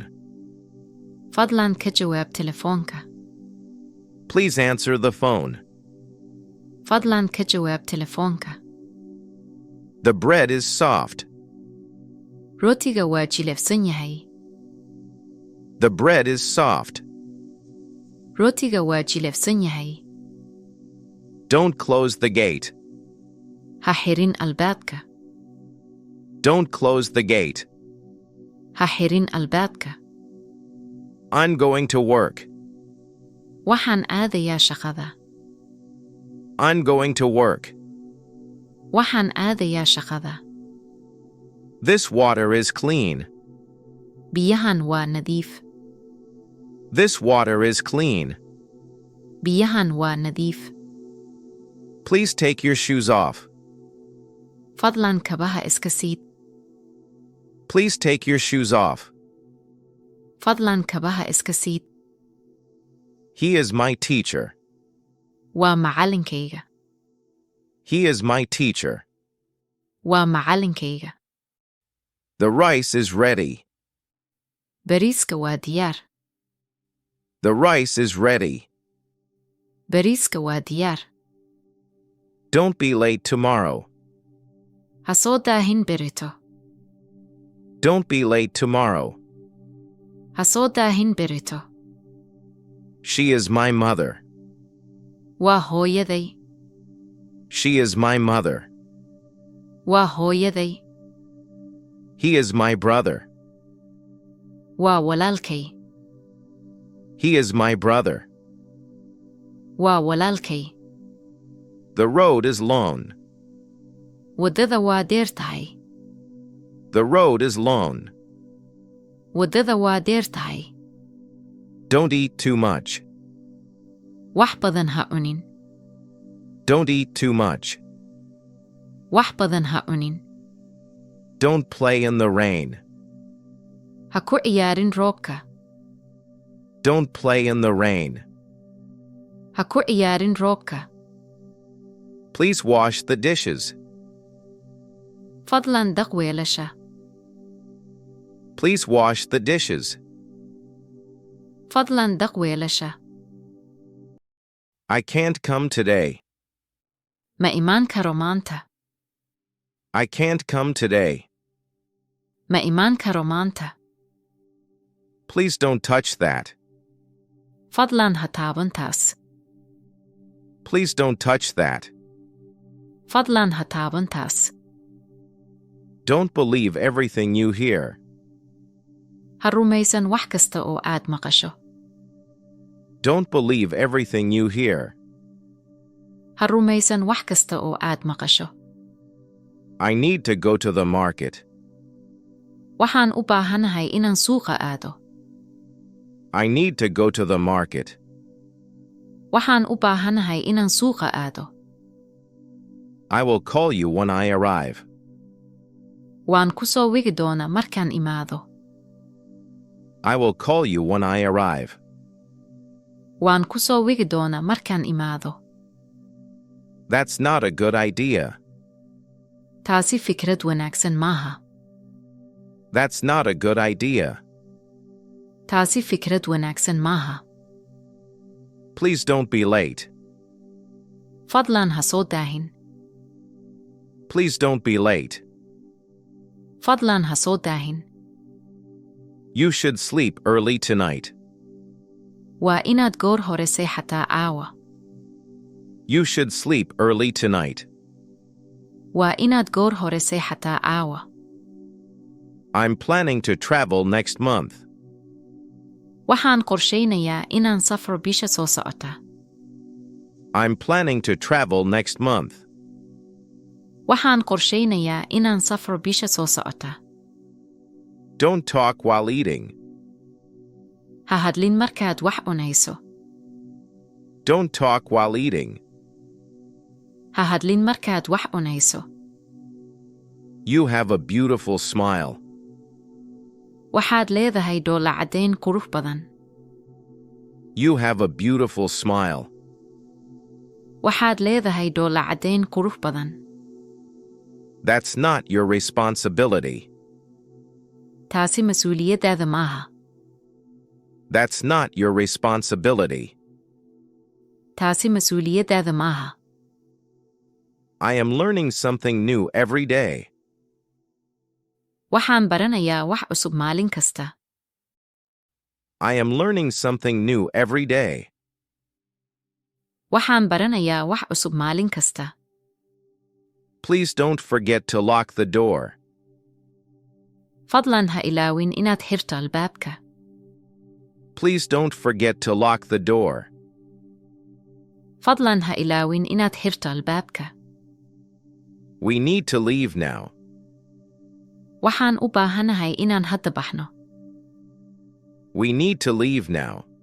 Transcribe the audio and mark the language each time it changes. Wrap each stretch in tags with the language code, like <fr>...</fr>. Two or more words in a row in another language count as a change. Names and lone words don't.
<so>Fadlan ka jawaab telefoonka.</so> <en>Please answer the phone.</en> <so>Fadlan ka jawaab telefoonka.</so> <en>The bread is soft.</en> <so>Rootiga waa jilicsan yahay.</so> <en>The bread is soft.</en> <so>Rootiga waa jilicsan yahay.</so> <en>Don't close the gate.</en> <so>Ha xirin albaabka.</so> <en>Don't close the gate.</en> <so>Ha xirin albaabka.</so> <en>I'm going to work.</en> <so>Waxaan aadayaa shaqada.</so> <en>I'm going to work.</en> <so>Waxaan aadayaa shaqada.</so> <en>This water is clean.</en> <so>Biyahan waa nadiif.</so> <en>This water is clean.</en> <so>Biyahan waa nadiif.</so> <en>Please take your shoes off.</en> <so>Fadlan kabaha iska siid.</so> <en>Please take your shoes off.</en> <so>Fadlan kabaha iska siid.</so> <en>He is my teacher.</en> <so>Waa macallinkayga.</so> <en>He is my teacher.</en> <so>Waa macallinkayga.</so> <en>The rice is ready.</en> <so>bariiska waa diyaar.</so> <en>The rice is ready.</en> <so>Bariiska waa diyaar.</so> <en>Don't be late tomorrow.</en> <so>Ha soo daahin berito.</so> <en>Don't be late tomorrow.</en> <so>Ha soo daahin berito.</so> <en>She is my mother.</en> <so>Waa hooyaday.</so> <en>She is my mother.</en> <so>Waa hooyaday.</so> <en>He is my brother.</en> <so>Waa walaalkay.</so> <en>He is my brother.</en> <so>Waa walaalkay.</so> <en>The road is long.</en> <so>Waddada waa dheer tahay.</so> <en>The road is long.</en> <so>Waddada waa dheer tahay.</so> <en>Don't eat too much.</en> <so>Wax badan ha cunin.</so> <en>Don't eat too much.</en> <so>Wax badan ha cunin.</so> <en>Don't play in the rain.</en> <so>Ha ku ciyaarin roobka.</so> <en>Don't play in the rain.</en> <so>Ha ku ciyaarin roobka.</so> <en>Please wash the dishes.</en> <so>Fadlan dhaq weelasha.</so> <en>Please wash the dishes.</en> <so>Fadlan dhaq weelasha.</so> <en>I can't come today.</en> <so>Ma imaan karo maanta.</so> <en>I can't come today.</en> <so>Ma imaan karo maanta.</so> <en>Please don't touch that.</en> <so>Fadlan ha taaban taas.</so> <en>Please don't touch that.</en> <so>Fadlan ha taaban taas.</so> <en>Don't believe everything you hear.</en> <so>Ha rumaysan wax kasta oo aad maqasho.</so> <en>Don't believe everything you hear.</en> <so>Ha rumaysan wax kasta oo aad maqasho.</so> <en>I need to go to the market.</en> <so>Waxaan u baahanahay inaan suuqa aado.</so> <en>I need to go to the market.</en> <so>Waxaan u baahanahay inaan suuqa aado.</so> <en>I will call you when I arrive.</en> <so>Waan ku soo wigi doonaa markaan imaado.</so> <en>I will call you when I arrive.</en> <so>Waan ku soo wigi doonaa markaan imaado.</so> <en>That's not a good idea.</en> <so>Taasi fikrad wanaagsan maaha.</so> <en>That's not a good idea.</en> <so>Taasi fikrad wanaagsan maaha.</so> <en>Please don't be late.</en> <so>Fadlan ha soo daahin.</so> <en>Please don't be late.</en> <so>Fadlan ha soo daahin.</so> <en>You should sleep early tonight.</en> <so>Waa inaad goor hore seexataa caawa.</so> <en>You should sleep early tonight.</en> <so>Waa inaad goor hore seexataa caawa.</so> <en>I'm planning to travel next month.</en> <so>Waxaan qorshaynayaa inaan safro bisha soo socota.</so> <en>I'm planning to travel next month.</en> <so>Waxaan qorshaynayaa inaan safro bisha soo socota.</so> <en>Don't talk while eating.</en> <so>Ha hadlin markaad wax cunayso.</so> <en>Don't talk while eating.</en> <so>Ha hadlin markaad wax cunayso.</so> <en>You have a beautiful smile.</en> <so>Waxaad leedahay dhoolla caddayn qurux badan.</so> <en>You have a beautiful smile.</en> <so>Waxaad leedahay dhoolla caddayn qurux badan.</so> <en>That's not your responsibility.</en> <so>Taasi mas'uuliyaddaada maaha.</so> <en>That's not your responsibility.</en> <so>Taasi mas'uuliyaddaada maaha.</so> <en>I am learning something new every day.</en> <so>Waxaan baranayaa wax cusub maalin kasta.</so> <en>I am learning something new every day.</en> <so>Waxaan baranayaa wax cusub maalin kasta.</so> <en>Please don't forget to lock the door.</en> <so>Fadlan ha ilaawin inaad xirto albaabka.</so> <en>Please don't forget to lock the door.</en> <so>Fadlan ha ilaawin inaad xirto albaabka.</so> <en>We need to leave now.</en> <so>Waxaan u baahanahay inaan hadda baxno.</so> <en>We need to leave now.</en>